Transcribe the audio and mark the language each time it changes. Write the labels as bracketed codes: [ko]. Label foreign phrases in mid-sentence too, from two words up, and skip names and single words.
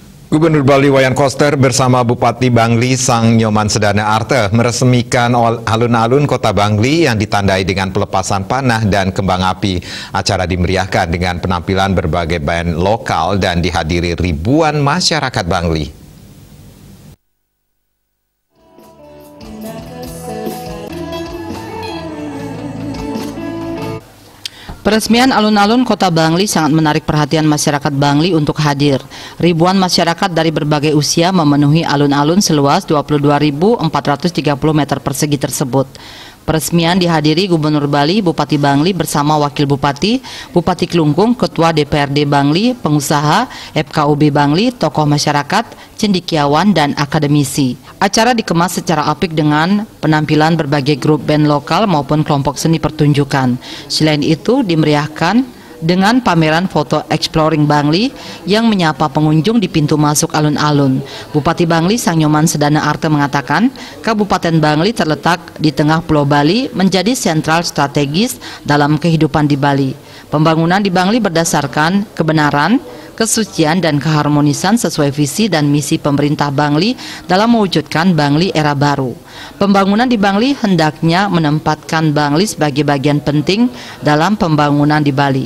[id] Gubernur Bali Wayan Koster bersama Bupati Bangli Sang Nyoman Sedana Arte meresmikan alun-alun Kota Bangli yang ditandai dengan pelepasan panah dan kembang api. Acara dimeriahkan dengan penampilan berbagai band lokal dan dihadiri ribuan masyarakat Bangli. Peresmian alun-alun Kota Bangli sangat menarik perhatian masyarakat Bangli untuk hadir. Ribuan masyarakat dari berbagai usia memenuhi alun-alun seluas 22.430 meter persegi tersebut. Peresmian dihadiri Gubernur Bali, Bupati Bangli bersama Wakil Bupati, Bupati Kelungkung, Ketua DPRD Bangli, pengusaha, FKUB Bangli, tokoh masyarakat, cendekiawan, dan akademisi. Acara dikemas secara apik dengan penampilan berbagai grup band lokal maupun kelompok seni pertunjukan. Selain itu, dimeriahkan dengan pameran foto Exploring Bangli yang menyapa pengunjung di pintu masuk alun-alun. Bupati Bangli Sang Nyoman Sedana Arte mengatakan, Kabupaten Bangli terletak di tengah Pulau Bali menjadi sentral strategis dalam kehidupan di Bali. Pembangunan di Bangli berdasarkan kebenaran, kesucian, dan keharmonisan sesuai visi dan misi pemerintah Bangli dalam mewujudkan Bangli era baru. Pembangunan di Bangli hendaknya menempatkan Bangli sebagai bagian penting dalam pembangunan di Bali.